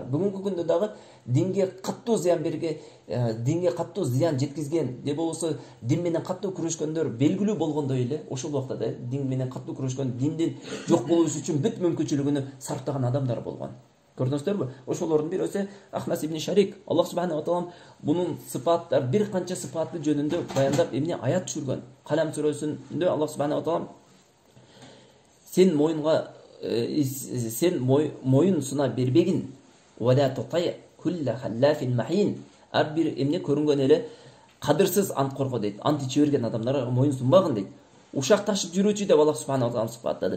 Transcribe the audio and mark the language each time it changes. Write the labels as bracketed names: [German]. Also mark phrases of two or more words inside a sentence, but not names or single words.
[Kyrgyz] Бүгүнкү күндө дагы динге каттуу зыян жеткизген, же болбосо дин менен каттуу күрөшкөндөр белгилүү болгондой эле, ошол убакта да дин менен каттуу күрөшкөн, диндин жок болуусу үчүн бүт мүмкүнчүлүгүнү сарптаган адамдар болгон. Көрдүңүздөрбү? Ошолордун бирөөсү Ахнас ибн Шарик. Аллах [Arabic] سبحانه وتعالى [Kyrgyz] бунун сыпаттар, бир канча сыпаты жөнүндө баяндап эмне аят түшүргөн. Калам сүрөсүндө Аллах [Arabic] سبحانه وتعالى [Kyrgyz] сен моюн суна бербегин, [Arabic] ولا تطع كل حلاف مهين. [Kyrgyz] Ар бир эмне көрүнгөн эле кадырсыз ант корго дейт. Ант иче берген адамдарга моюн сунбагын дейт. Ушак ташып жүрүүчү деп Аллах [Arabic] سبحانه تعالى [Kyrgyz] сыпаттады.